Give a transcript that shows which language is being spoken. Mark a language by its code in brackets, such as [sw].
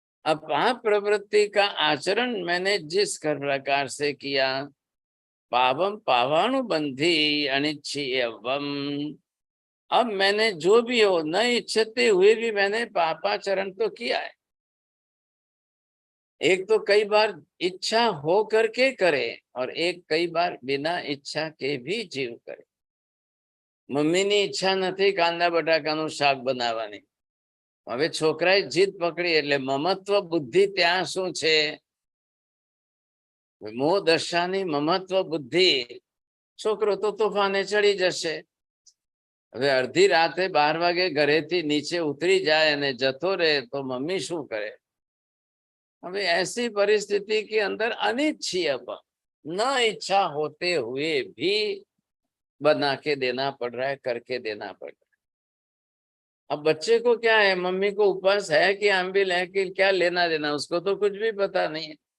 [hi] अब पाप प्रवृत्ति का आचरण मैंने जिस प्रकार से किया, पावम पावानुबंधी अनिच्छियवम। अब मैंने जो भी हो न इच्छते हुए भी मैंने पापाचरण तो किया है। एक तो कई बार इच्छा हो करके करे और एक कई बार बिना इच्छा के भी जीव करे। [gu] मम्मी ની ઈચ્છા નથી કાંદા બટાકાનું શાક બનાવવાની, હવે છોકરાએ જીદ પકડી એટલે મમત્વ બુદ્ધિ ત્યાં શું છે? મોહ દશાની મમત્વ બુદ્ધિ, છોકરો તો તોફાને ચડી જશે। હવે અડધી રાતે 12 વાગે ઘરેથી નીચે ઉતરી જાય અને જતો રહે તો મમ્મી શું કરે? હવે [hi] ऐसी परिस्थिति के अंदर अनिच्छीय न इच्छा होते हुए भी बना के देना पड़ रहा है, करके देना पड़ रहा है। अब बच्चे को क्या है, मम्मी को उपवास है कि अम्बिल है कि क्या लेना देना, उसको तो कुछ भी पता नहीं है।